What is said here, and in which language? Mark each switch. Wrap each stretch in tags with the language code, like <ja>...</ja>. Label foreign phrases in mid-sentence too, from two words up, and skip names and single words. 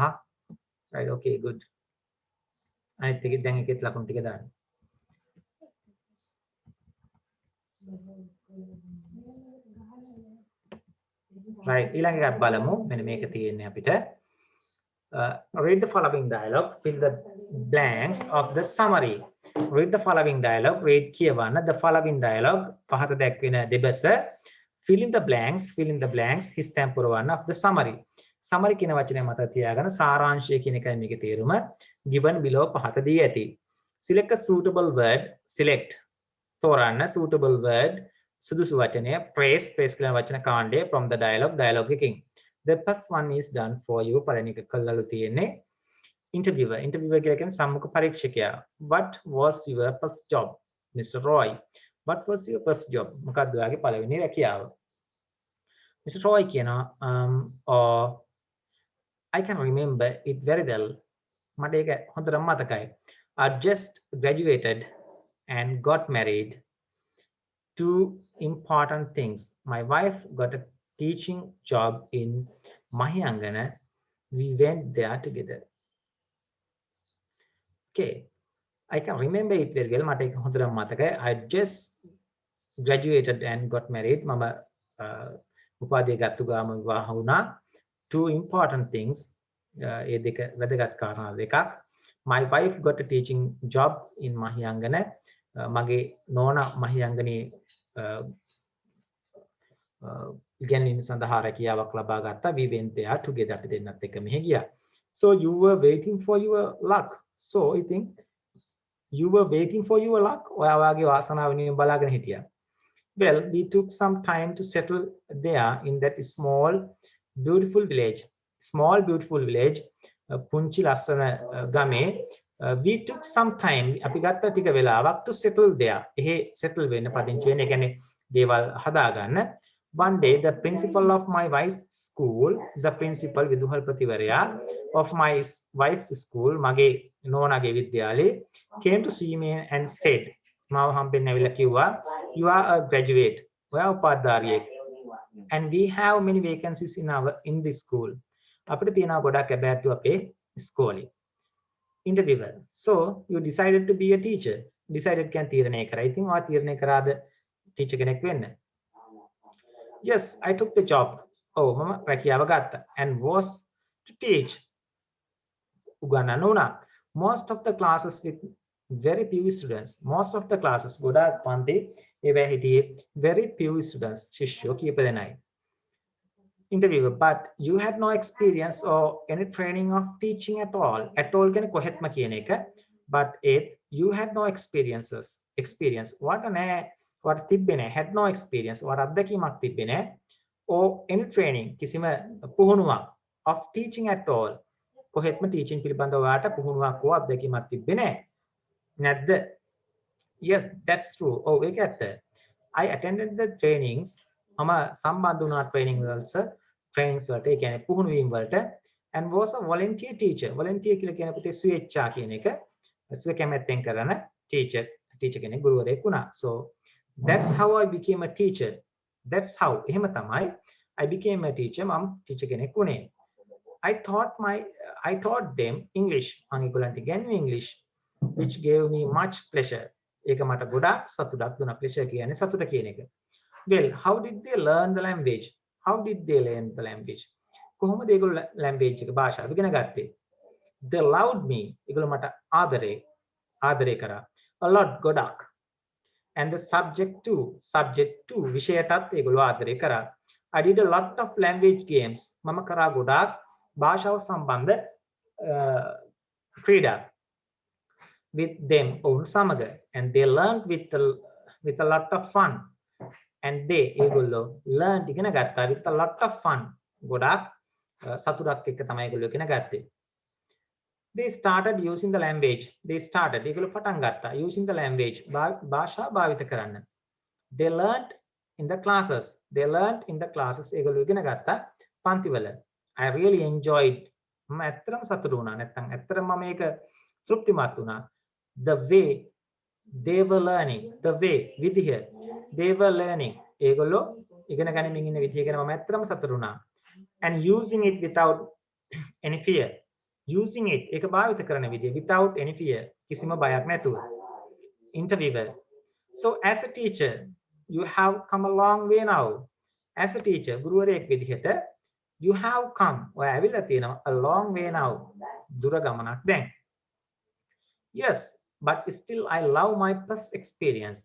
<en>right? okay good.</en> <si>අනිත් එකේ දැන් එකෙත් ලකුණු ටික දාන්න. right? ඊළඟ එකත් බලමු. මෙන්න මේක තියෙන්නේ අපිට</si> <en>read the following dialogue, fill the blanks of the summary. read the following dialogue, read කියවන්න the following dialogue</en> <si>පහත දැක්වෙන දෙබස</si> <en>fill in the blanks</en> <si>හිස්තැන් පුරවන්න</si> <en>of the summary.</en> <si>summary කියන වචනය මත තියාගන්න සාරාංශය කියන එකයි මේකේ තේරුම.</si> <en>given below</en> <si>පහත දී ඇති.</si> <en>select a suitable word, select තෝරන්න suitable word</en> <si>සුදුසු වචනය</si> <en>praise</en> <si>කියන වචන කාණ්ඩය</si> <en>from the dialogue එකකින්. the first one is done for you.</en> <si>පළවෙනි එක කළලු තියෙන්නේ. interviewer කියලා කියන්නේ සම්මුඛ පරීක්ෂකයා.</si> <en>What was your first job? Mr. Roy. What was your first job?</en> <si>මොකක්ද ඔයාගේ පළවෙනි රැකියාව?</si> <en>Mr. Roy කියනවා or I can remember it very well.</en> <si>මට ඒක හොඳටම මතකයි.</si> <en>I just graduated and got married. Two important things. My wife got a teaching job in Mahiyangana. We went there together. Okay, I can remember it very well.</en> <si>මට ඒක හොඳටම මතකයි.</si> <en>I just graduated and got married.</en> <si>මම උපාධිය ගත්තු ගාම විවාහ වුණා.</si> <en>Two important things.</en> <si>ඒ දෙක වැදගත් කාරණා දෙකක්.</si> <en>My wife got a teaching job in Mahiyangana.</en> <si>මගේ නෝනා මහියංගනේ ඉගෙනීම සඳහා රැකියාවක් ලබා ගත්තා.</si> <en>We went there together.</en> <si>අපි දෙන්නත් එක්ක මෙහෙ ගියා.</si> <en>So you were waiting for your luck. So I think you were waiting for your luck.</en> <si>ඔයා වාගේ වාසනාව වෙනුවෙන් බලාගෙන හිටියා.</si> <en>Well, we took some time to settle there in that small beautiful village. Small beautiful village.</en> <si>පුංචි ලස්සන ගමේ.</si> <en>We took some time.</en> <si>අපි ගත්ත ටික වෙලාවක්</si> <en>to settle there.</en> <si>එහෙ settle වෙන්න පදිංචි වෙන්න. ඒ කියන්නේ දේවල් හදා ගන්න.</si> <en>One day, the principal of my wife's school, the principal විදුහල්පතිවරයා of my wife's school,</en> <si>මගේ නෝනාගේ විද්‍යාලේ,</si> <en>came to see me and said,</en> <si>මාව හම්බෙන්න ඇවිල්ලා කිව්වා,</si> <en>you are a graduate.</en> <si>ඔයා උපාධාරියෙක්.</si> <en>And we have many vacancies in this school.</en> <si>අපිට තියෙනවා ගොඩක් ලැබැතු අපේ ඉස්කෝලේ.</si> <en>Interviewer. So you decided to be a teacher.</en> <si>Decided කියන්නේ තීරණය කරා. ඉතින් ඔයා තීරණය කරාද teacher කෙනෙක් වෙන්න?</si> <en>Yes, I took the job.</en> <si>Oh, මම රැකියාව ගත්තා.</si> <en>And was to teach.</en> <si>උගන්වන්න උනා.</si> <en>Most of the classes with very few students. Most of the classes</en> <si>ගොඩාක් පන්ති ඒවැ හිටියේ</si> <en>very few students.</en> <si>ශිෂ්‍යෝ කීප දෙනයි.</si> <en>Interviewer, but you had no experience or any training of teaching at all. At all</en> <si>කියන්නේ කොහෙත්ම කියන එක.</si> <en>But you had no experience.</en> <si>What තිබ්බේ නැහැ.</si> <en>Had no experience. what</en> <si>අත්දැකීමක් තිබ්බේ නැහැ.</si> <en>Or any training</en> <si>කිසිම පුහුණුවක්</si> <en>of teaching at all.</en> <si>කොහෙත්ම teaching පිළිබඳව ඔයාට පුහුණුවක් හෝ අත්දැකීමක් තිබ්බේ නැහැ. නැද්ද?</si> <en>Yes, that's true.</en> <si>Oh, ඒක ඇත්ත.</si> <en>I attended the trainings.</en> <si>මම සම්බන්ධ වුණා trainings වලට. ඒ කියන්නේ පුහුණු වීම වලට.</si> <en>And was a volunteer teacher.</en> <si>Volunteer කියලා කියන පුතේ ස්වේච්ඡා කියන එක. ස්ව කැමැත්තෙන් කරන teacher කෙනෙක් ගුරුවරයෙක් වුණා.</si> <en>So that's how I became a teacher. That's how.</en> <si>එහෙම තමයි</si> <en>I became a teacher.</en> <si>මම teacher කෙනෙක් වුණේ.</si> <en>I taught them English.</en> <si>මම ඒගොල්ලන්ට ඉගෙනුවේ</si> <en>English, which gave me much pleasure.</en> <si>ඒක මට ගොඩාක් සතුටක් දුන්නා. pleasure කියන්නේ සතුට කියන එක.</si> <en>Well, how did they learn the language?</en> <si>කොහොමද ඒගොල්ලෝ language එක භාෂාව ඉගෙන ගත්තේ?</si> <en>They loved me.</en> <si>ඒගොල්ලෝ මට ආදරේ කරා.</si> <en>A lot ගොඩක්. And the subject too</en> <si>විෂයටත් ඒගොල්ලෝ ආදරේ කරා.</si> <en>I did a lot of language games.</en> <si>මම කරා ගොඩාක් භාෂාව සම්බන්ධ ක්‍රීඩා</si> <en>with them</en> <si>ඔවුන් සමග.</si> <en>And they learned with a lot of fun. And they ඒගොල්ලෝ learned</en> <si>ඉගෙන ගත්තා</si> <en>with a lot of fun.</en> <si>ගොඩාක් සතුටක් එක්ක තමයි ඒගොල්ලෝ ඉගෙන ගත්තේ.</si> <en>They started using the language.</en> <si>ඒගොල්ලෝ පටන් ගත්තා</si> <en>using the language.</en> <si>භාෂා භාවිත කරන්න.</si> <en>They learned in the classes.</en> <si>ඒගොල්ලෝ ඉගෙන ගත්තා පන්තිවල.</si> <en>I really enjoyed.</en> <si>මම ඇත්තටම සතුටු වුණා. නැත්නම් ඇත්තටම මම මේක තෘප්තිමත් වුණා.</si> <en>The way they were learning. විදිහ. They were learning.</en> <si>ඒගොල්ලෝ ඉගෙන ගනිමින් ඉන්න විදිය ගැන මම ඇත්තටම සතුටු වුණා.</si> <en>And using it without any fear.</en> <si>ඒක භාවිත කරන විදිය</si> <en>without any fear.</en> <si>කිසිම බයක් නැතුව.</si> <en>Interviewer. So as a teacher, you have come a long way now. As a teacher,</en> <si>ගුරුවරයෙක් විදිහට</si> <en>you have come.</en> <si>ඔය ඇවිල්ලා තියෙනවා</si> <en>a long way now.</en> <si>දුර ගමනක් දැන්.</si> <en>Yes, but still I love my first experience.</en>